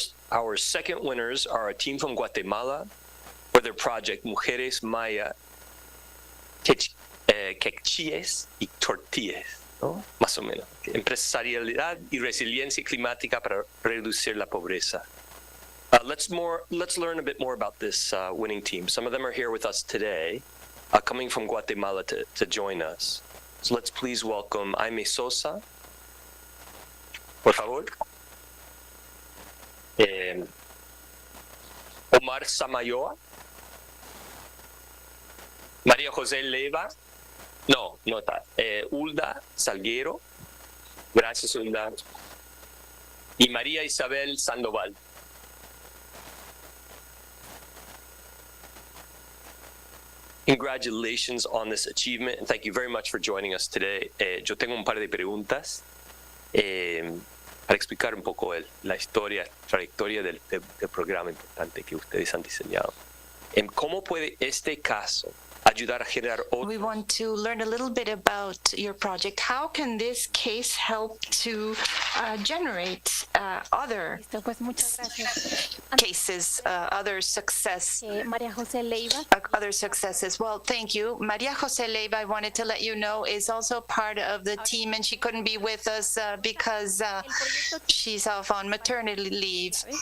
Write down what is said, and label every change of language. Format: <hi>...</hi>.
<en>Our second winners are a team from Guatemala for their project Mujeres Maya Quechíes y Tortillas,</en> <es>¿no? Más o menos. Empresarialidad y resiliencia climática para reducir la pobreza.</es> <en>Let's learn a bit more about this winning team. Some of them are here with us today, coming from Guatemala to join us. So let's please welcome Aime Sosa,</en> <es>por favor. Omar Samayoa, María José Leiva, no está, Hulda Salguero, gracias Hulda, y María Isabel Sandoval.</es> <en>Congratulations on this achievement, and thank you very much for joining us today.</en> <es>Yo tengo un par de preguntas para explicar un poco la trayectoria del programa importante que ustedes han diseñado. ¿Cómo puede este caso ayudar a generar</es> <en>We want to learn a little bit about your project. How can this case help to generate other cases, other successes? Well, thank you. Maria Jose Leiva, I wanted to let you know, is also part of the team, and she couldn't be with us because she's off on maternity leave.</en>